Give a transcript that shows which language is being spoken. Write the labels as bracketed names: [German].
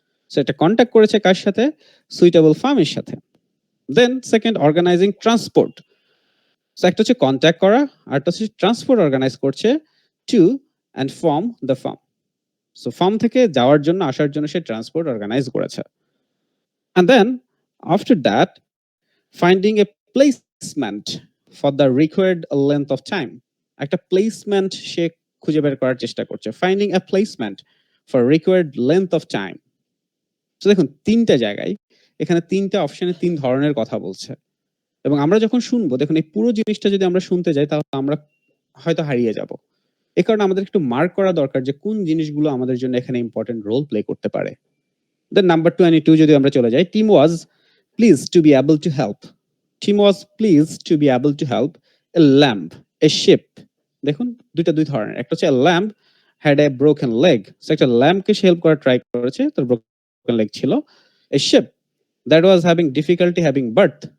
[Bangla] So এটা contact করেছে কার সাথে? সুইটেবল ফার্মের সাথে। Then second, organising transport. So একটা হচ্ছে কন্ট্যাক্ট করা, আর একটা হচ্ছে ট্রান্সপোর্ট অর্গানাইজ করছে two and from the farm. So farm থেকে যাওয়ার জন্য, আসার জন্য সে ট্রান্সপোর্ট অর্গানাইজ করেছে। [English] And then after that, finding a placement for the required length of time. [Bangla] একটা প্লেসমেন্ট সে খুঁজে বের করার চেষ্টা করছে। [English] Finding a placement for required length of time. [Bangla] তো দেখুন তিনটা জায়গায় এখানে তিনটা অপশনে তিন ধরনের কথা বলছে, এবং আমরা যখন শুনবো, দেখুন এই পুরো জিনিসটা যদি আমরা শুনতে যাই তাহলে আমরা হয়তো হারিয়ে যাব। এই কারণে আমাদের একটু মার্ক করা দরকার যে কোন জিনিসগুলো আমাদের জন্য এখানে ইম্পর্টেন্ট রোল প্লে করতে পারে। দেন নাম্বার 22 যদি আমরা চলে যাই, [English] Team was pleased to be able to help. Team was pleased to be able to help a lamb, a ship. [Bangla] দেখুন দুই ধরনের, একটা হচ্ছে [English] a lamb had a broken leg. [Bangla] So একটা ল্যাম্বকে সে হেল্প করার ট্রাই করেছে, তার broken leg ছিল। [English] A ship that was having difficulty having birth.